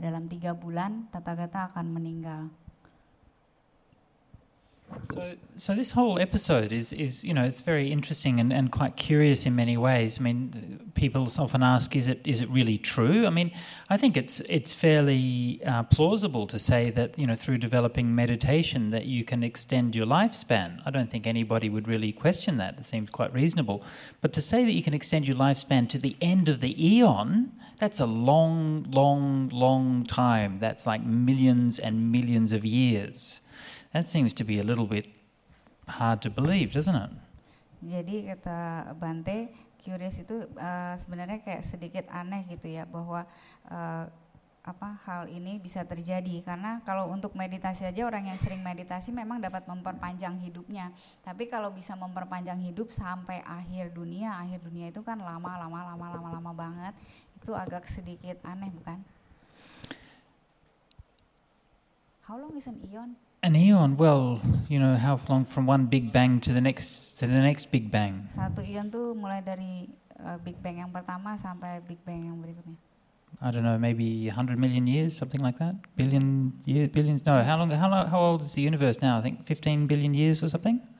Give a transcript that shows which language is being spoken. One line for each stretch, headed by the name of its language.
Indonesian: Dalam 3 bulan Tathagata akan meninggal.
English: So this whole episode is it's very interesting and quite curious in many ways. I mean, people often ask, is it really true? I mean, I think it's fairly plausible to say that through developing meditation that you can extend your lifespan. I don't think anybody would really question that. It seems quite reasonable. But to say that you can extend your lifespan to the end of the eon, that's a long, long, long time. That's like millions and millions of years. That seems to be a little bit hard to believe, doesn't it?
Indonesian: Jadi kata Bante, curious itu sebenarnya kayak sedikit aneh gitu ya, bahwa hal ini bisa terjadi. Karena kalau untuk meditasi aja, orang yang sering meditasi memang dapat memperpanjang hidupnya. Tapi kalau bisa memperpanjang hidup sampai akhir dunia itu kan lama banget. Itu agak sedikit aneh, bukan?
English: How long is an eon? An eon, well, how long from one big bang to the next big bang?
Indonesian: Satu eon tuh mulai dari big bang yang pertama sampai big bang yang berikutnya.
English: I don't know, maybe 100 million years, something like that. Billions? No. How old is the universe now? I think 15 billion years or something.